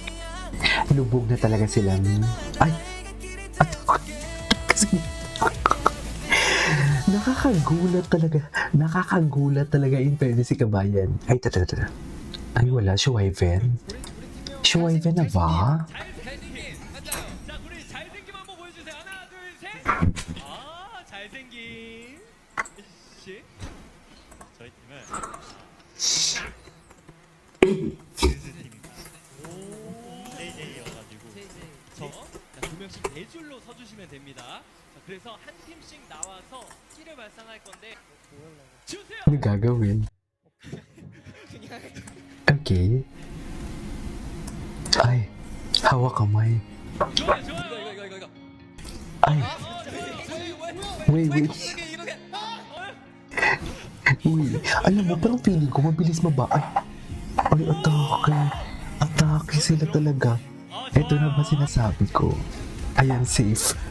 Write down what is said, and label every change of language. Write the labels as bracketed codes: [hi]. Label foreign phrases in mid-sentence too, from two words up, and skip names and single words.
[tl] Lubog na talaga sila. Ay! Nakakagulat talaga in fairness si Kabayan. Ay, tata. Ay, wala. Shuwaiven? Shuwaiven na ba? [ko] 자, 우리 잘생김 한번 보여주세요. 하나, 둘, 셋. 아, 잘생김. 씨. 저희 팀은 JJ여가지고 두 명씩 네 줄로 서주시면 됩니다. 자, 그래서 한 팀씩 나와서 키를 발상할 건데 주세요. [tl] Ano gagawin? Okay. Ay, hawak kamay. [ko] 좋아요, 좋아요. 이거. [tl] Ay, wait. Uy, alam mo, parang feeling ko mabilis mabaan. Ay, atake sila talaga. Ito na ba sinasabi ko? Ayan, safe.